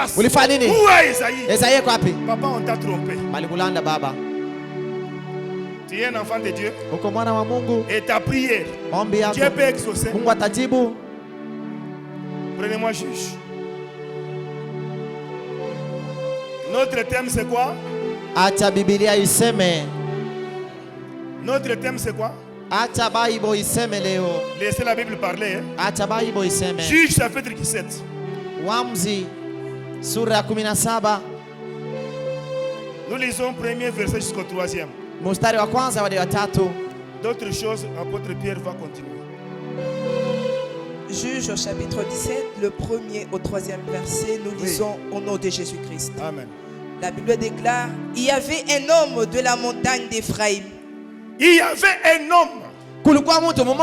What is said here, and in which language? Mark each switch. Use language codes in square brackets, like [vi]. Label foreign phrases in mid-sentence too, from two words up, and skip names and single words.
[fr] Où est Esaïe? Papa, on t'a trompé. Tu es un enfant de Dieu. Et ta prière, Dieu peut exaucer. Prenez-moi juge. Notre thème c'est quoi? [sw] Acha Biblia iseme. [fr] Notre thème c'est quoi? [sw] Acha Bible iseme leo. [fr] Laissez la Bible parler. [sw] Acha Bible iseme. [fr] Juge chapitre 17. [sw] Waamuzi sura ya 17. [fr] Nous lisons premier verset jusqu'au 3e. [sw] Mstari wa kwanza hadi wa tatu. [fr] D'autres choses, l'apôtre Pierre va continuer. Juge au chapitre 17, le 1er au 3e verset, nous lisons au nom de Jésus-Christ. Amen. La Bible déclare, il y avait un homme de la montagne d'Éphraïm. Il y avait un homme.